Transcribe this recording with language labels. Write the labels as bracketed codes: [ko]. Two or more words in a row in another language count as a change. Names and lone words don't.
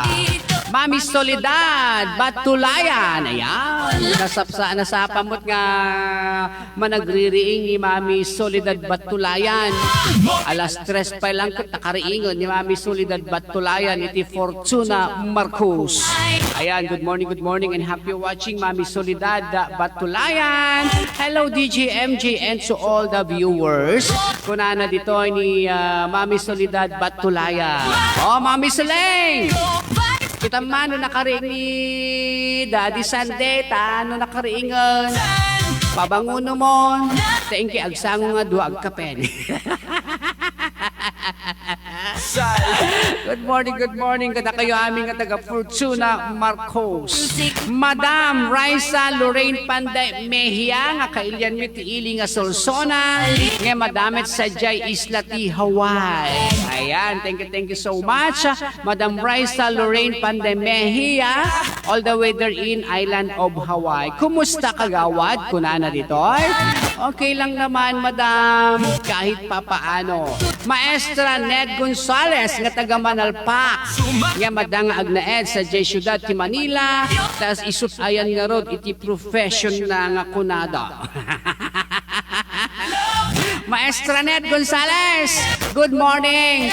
[ilo] Mami Soledad, Batulayan. Ayan. Nasapamot nga managririing ni Mami Soledad Batulayan. Alas 3 pa lang nakariingon ni Mami Soledad Batulayan. Iti Fortuna Marcos. Ayan, [en] good morning and happy watching Mami Soledad Batulayan. Hello DJ MJ and to all the viewers. [ilo] Kunana dito ni Mami Soledad Batulayan. Oh, Mami Soleng! Kita man no nakariing ni Daddy Sunday, no nakariingon. Pabanguno mo. [en] Thank you, [ilo] agsango nga duwag kapen. [en] Good morning. [ilo] Kada kayo aming taga Fortuna Marcos. Madam Raisa Lorraine Panday Mejia, nga kailyan mi tiili nga Solsona, nga madamit sa Jay Isla ti Hawaii. Ayan, [en] thank you so much. Madam Raisa Lorraine Panday Mejia, all the way there in Island of Hawaii. [ilo] Kumusta kagawad? Kunana dito? [tl] Okay lang naman, madam, kahit papaano. [ilo] Maestra Ned Gonzales, nga taga Manalpak, nga madang agnaed sa J Ciudad ti Manila, tas isut ayan nga rod iti profession na nga kunada. [en] Maestra Ned Gonzales, good morning.